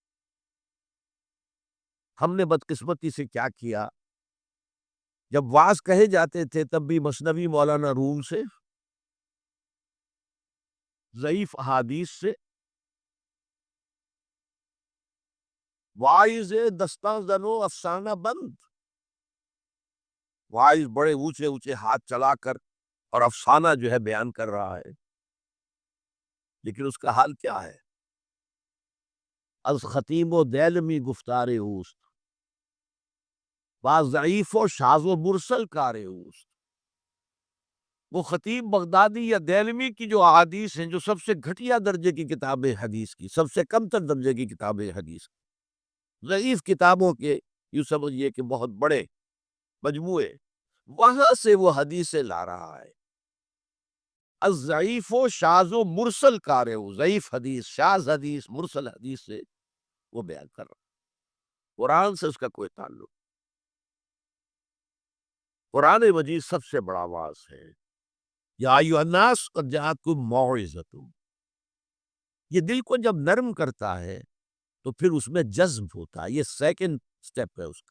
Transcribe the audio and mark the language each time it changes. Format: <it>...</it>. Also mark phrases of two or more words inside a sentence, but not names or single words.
<ur>ہم نے بدقسمتی سے کیا کیا، جب وعظ کہے جاتے تھے تب بھی مثنوی مولانا روم سے، ضعیف احادیث سے،</ur> <fa>واعظ دستاں زنو افسانہ بند،</fa> <ur>واعظ بڑے اونچے اونچے ہاتھ چلا کر اور افسانہ جو ہے بیان کر رہا ہے، لیکن اس کا حال کیا ہے؟</ur> <fa>از خطیم و دیلمی گفتار اوست، بعض ضعیف و شاذ و مرسل کار اوست۔</fa> <ur>وہ خطیب بغدادی یا دیلمی کی جو احادیث ہیں، جو سب سے گھٹیا درجے کی کتاب حدیث کی، سب سے کم تر درجے کی کتاب حدیث کی، ضعیف کتابوں کے یوں سمجھئے کہ بہت بڑے مجموعے، وہاں سے وہ حدیثیں لا رہا ہے۔</ur> <fa>الضعیف و شاذ و مرسل کار او،</fa> <ur>ضعیف حدیث، شاذ حدیث، مرسل حدیث سے وہ بیان کر رہا ہے۔ قرآن سے اس کا کوئی تعلق۔ قرآن مجید سب سے بڑا واعظ ہے۔</ur> <ar>یا ایھا الناس قد جاءتکم موعظۃ۔</ar> <ur>یہ دل کو جب نرم کرتا ہے تو پھر اس میں جذب ہوتا ہے، یہ</ur> <en>second step</en> <ur>ہے اس کا۔</ur>